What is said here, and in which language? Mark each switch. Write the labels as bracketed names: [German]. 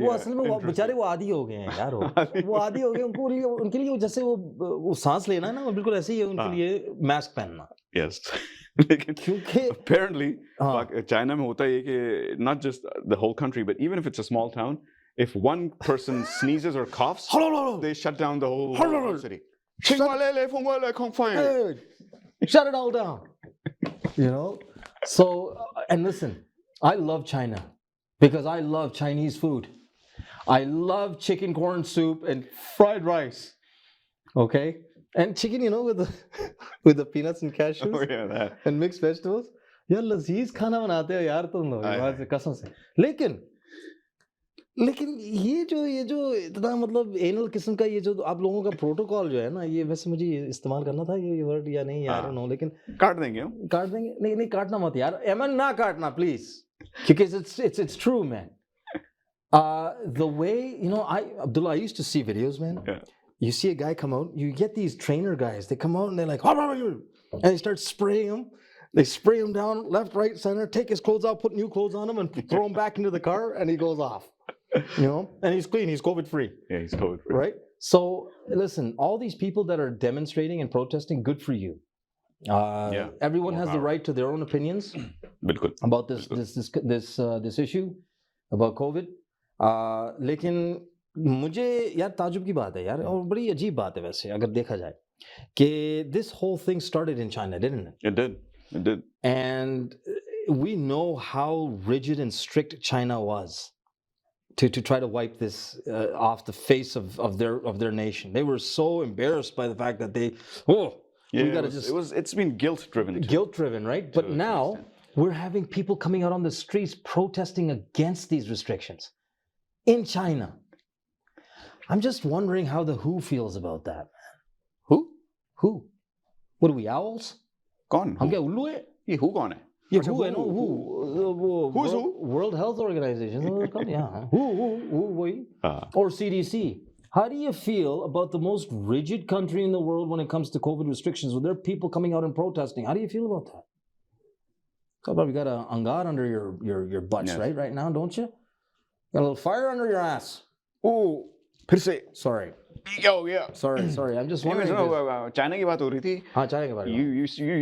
[Hindi] वो असल में बेचारे वो आदी हो गए हैं यार. वो आदी हो गए. उनके लिए जैसे वो सांस लेना है ना, बिल्कुल ऐसे ही है उनके लिए मास्क पहनना. [English] Yes. [Hindi] लेकिन क्योंकि [English] apparently [Hindi] चाइना में होता है कि [English] not just the whole country, but even if it's a small town, if one person sneezes or coughs, they shut down the whole city. Shut it all down. You know? So, and listen, I love China because I love Chinese food. I love chicken corn soup and fried rice. Okay? And chicken, you know, with the peanuts and cashews. Oh, yeah, that. And mixed vegetables. [Hindi] यार लजीज खाना बनाते हो यार तुम लोग, कसम से. लेकिन ये जो इतना मतलब एनल किस्म का ये जो आप लोगों का प्रोटोकॉल जो है ना, ये वैसे मुझे इस्तेमाल करना था ये वर्ड या नहीं यार, नो, लेकिन काट देंगे. नहीं काटना मत यार, एमन ना काटना प्लीज, क्योंकि [English] it's true, man. The way, you know, Abdullah, I used to see videos, man. Yeah. You see a guy come out, you get these trainer guys, they come out and they're like, and they start spraying him. They spray him down left, right, center, take his clothes out, put new clothes on him, and throw him back into the car, and he goes off. You know, and he's clean, he's COVID-free. Yeah, he's COVID-free. Right? So, listen, all these people that are demonstrating and protesting, good for you. Everyone has the right to their own opinions about this issue, about COVID. [Hindi] लेकिन मुझे यार ताजुब की बात है यार, और बड़ी अजीब बात है वैसे अगर देखा जाए कि [English] this whole thing started in China, didn't it? It did. And we know how rigid and strict China was to try to wipe this off the face of their nation. They were so embarrassed by the fact that it's been guilt-driven. Guilt-driven, right? But now we're having people coming out on the streets protesting against these restrictions in China. I'm just wondering how the WHO feels about that. Who? What are we, owls? [Hindi] कौन? हम क्या उल्लू है? ये who कौन है? [English] Yeah, [Hindi] अच्छा, WHO है ना, [English] who? Who's who? World Health Organization, is what it's called? Yeah, WHO, [Hindi] वही. हाँ. [English] Or CDC. How do you feel about the most rigid country in the world when it comes to COVID restrictions? When there are people coming out and protesting, how do you feel about that? So probably got an angar under your butts, Yes. right now, don't you? Got a little fire under your ass. [Hindi] Oh, फिर से [English] Sorry, [Hindi] क्या हो गया? [English] sorry. I'm just wondering. [Hindi] Anyways, China की बात हो रही थी. हाँ, China के बारे में.